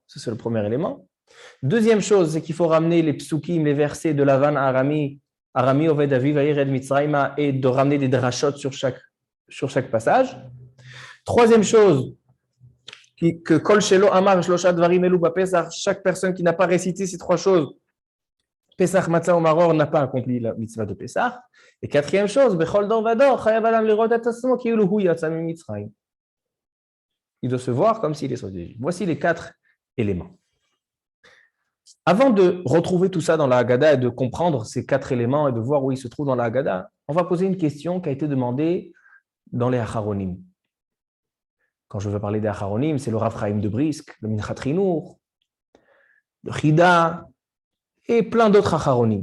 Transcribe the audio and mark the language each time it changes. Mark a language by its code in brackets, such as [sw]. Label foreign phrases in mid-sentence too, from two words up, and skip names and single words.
[fr] Ça, c'est le premier élément. Deuxième chose, c'est qu'il faut ramener les psukim, les versets de Lavan à [he] ארמי אובד אבי וירד מצרימה, [fr] et de ramener des drachot sur chaque passage. Troisième chose, que [he] כל שלא אמר שלושה דברים אלו בפסח, [fr] chaque personne qui n'a pas récité ces trois choses, Pesach, Matzah ou Maror, n'a pas accompli la mitzvah de Pesach. Et quatrième chose, [he] בכל דור ודור, חייב אדם לראות את עצמו, כאילו הוא יצא ממצרים. [fr] Il doit se voir comme s'il est sorti d'Égypte. Voici les quatre éléments. Avant de retrouver tout ça dans la Haggadah et de comprendre ces quatre éléments et de voir où ils se trouvent dans la Haggadah, on va poser une question qui a été demandée dans les Acharonim. Quand je veux parler des Acharonim, c'est le Rav Chaim de Brisk, le Minchat Chinour, le Chida et plein d'autres Acharonim.